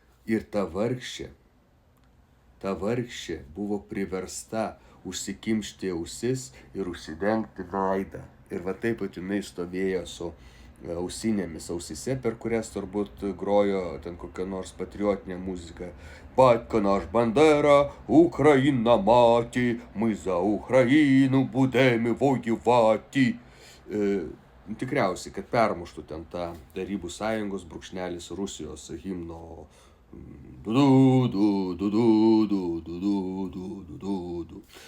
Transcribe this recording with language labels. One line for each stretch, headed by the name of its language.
Lithuanian: Ir ta vargšė buvo priversta užsikimšti ausis ir užsidengti veidą. Ir taip pat jinai stovėjo su ausinėmis ausise, per kurias turbūt grojo ten kokią nors patriotinę muziką.
Ukrainian: Батько наш Бандера, Україна мати, ми за Україну будемо воювати.
Lithuanian: Tikriausiai, kad permuštų ten tą Tarybų sąjungos brūkšnelis Rusijos himno du du du du du du du du du du du.